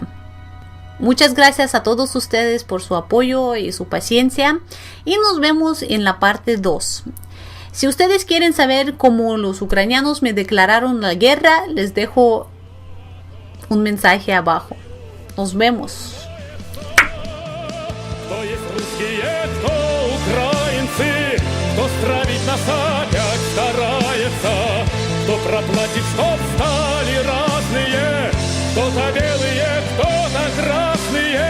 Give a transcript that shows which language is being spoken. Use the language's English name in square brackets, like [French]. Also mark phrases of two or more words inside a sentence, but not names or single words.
[Spanish] Muchas gracias a todos ustedes por su apoyo y su paciencia, y nos vemos en la parte 2. Si ustedes quieren saber cómo los ucranianos me declararon la guerra, les dejo un mensaje abajo. Nos vemos. [Russian] Кто проплатит, чтоб стали разные, кто-то белые, кто-то красные.